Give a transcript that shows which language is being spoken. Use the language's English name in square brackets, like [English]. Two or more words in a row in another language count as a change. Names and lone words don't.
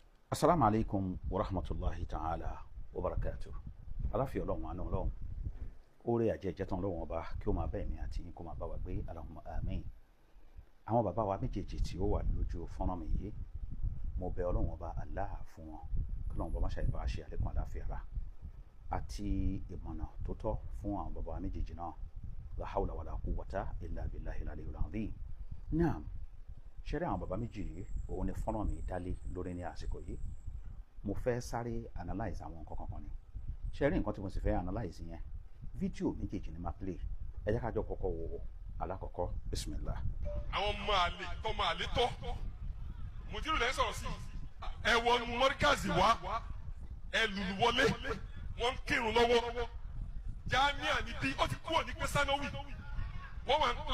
[Arabic] السلام عليكم ورحمة الله تعالى وبركاته. [Yoruba] Aláfíà Ọlọ́run àánú Ọlọ́run. Oore àjẹjẹ tán Ọlọ́run ọba kí ó máa bá èmi àti yín kó máa bá wa gbé [Arabic] اللهم آمين. [Yoruba] Àwọn bàbá wa méjèèjì tí ó wà lójú fọ́nrán mi yìí, mo bẹ̀ Ọlọ́run ọba Allah fún wọn. Kí Ọlọ́run bá ṣe ìbá ṣe àlékún àláfíà ara àti ìmọ̀nà tó tọ́ fún àwọn bàbá wa méjèèjì náà. [Arabic] لا حول ولا قوة إلا بالله العلي العظيم. Naam. [Yoruba] Ṣẹ́rí àwọn bàbá méjì yìí, òun ni fọ́nrán mi dálé lórí ní àsìkò yìí. Mo fẹ́ sáré analyze àwọn nǹkan kankan ni. Ṣẹ́rí nǹkan tí mo sì fẹ́ analyze yẹn, fídíò méjèèjì ni máa play. Ẹ jẹ́ ká jọ kọ́kọ́ wo alákọ̀ọ́kọ́. Bismillah. Àwọn ọmọ àlè tọmọ àlè tọ́ Mùdírù lẹ́yìn sọ̀rọ̀ sí ẹ wọnú mọ́ríkàzì wá ẹ lùlù wọlé wọ́n ń kírun lọ́wọ́ jámíà níbí ó ti kúrò ní pẹ́sánọ́wì wọ́n wà ní